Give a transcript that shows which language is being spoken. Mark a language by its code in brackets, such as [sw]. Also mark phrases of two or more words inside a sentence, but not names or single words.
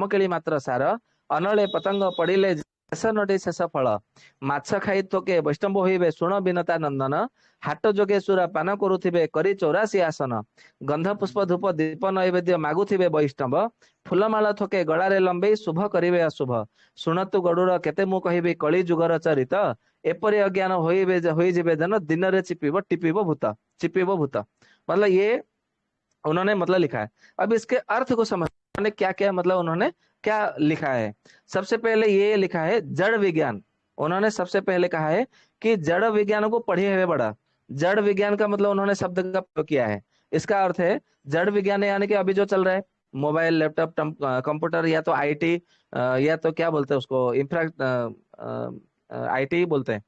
[or] କେଳି ମାତ୍ର ସାର, ଅନଳେ ପତଙ୍ଗ ପଡିଲେ ଶେଷ ନଟି ଶେଷ ଫଳ, ମାଛ ଖାଇ ଥୋକେ ବୈଷ୍ଣବ ହୋଇବେ ଶୁଣ ବିନତା ନନ୍ଦନ, ହାଟ ଯୋଗେ ସୁରା ପାନ କରୁଥିବେ କରି 84 ଆସନ, ଗନ୍ଧ ପୁଷ୍ପ ଧୂପ ଦୀପ ନୈବେଦ୍ୟ ମାଗୁଥିବେ ବୈଷ୍ଣବ, ଫୁଲମାଳ ଥୋକେ ଗଳାରେ ଲମ୍ବେଇ ଶୁଭ କରିବେ ଅଶୁଭ, ଶୁଣତୁ ଗଡୁର କେତେ ମୁଁ କହିବି କଳି ଯୁଗର ଚରିତ, ଏପରି अज्ञान ହୋଇଯିବେ ଜନ ଦିନରେ ଚିପିବ ଭୂତ। [hi] मतलब ये उन्होंने मतलब लिखा है। अब इसके अर्थ को समझ, उन्होंने क्या क्या मतलब उन्होंने क्या लिखा है। सबसे पहले ये लिखा है जड़ विज्ञान। उन्होंने सबसे पहले कहा है कि जड़ विज्ञान को पढ़े हुए बड़ा। जड़ विज्ञान का मतलब उन्होंने शब्द का प्रयोग किया है। इसका अर्थ है जड़ विज्ञान यानी कि अभी जो चल रहा है, [en] mobile laptop computer, [hi] या तो आईटी, या तो क्या बोलते हैं उसको, [en] infra IT [hi] बोलते हैं।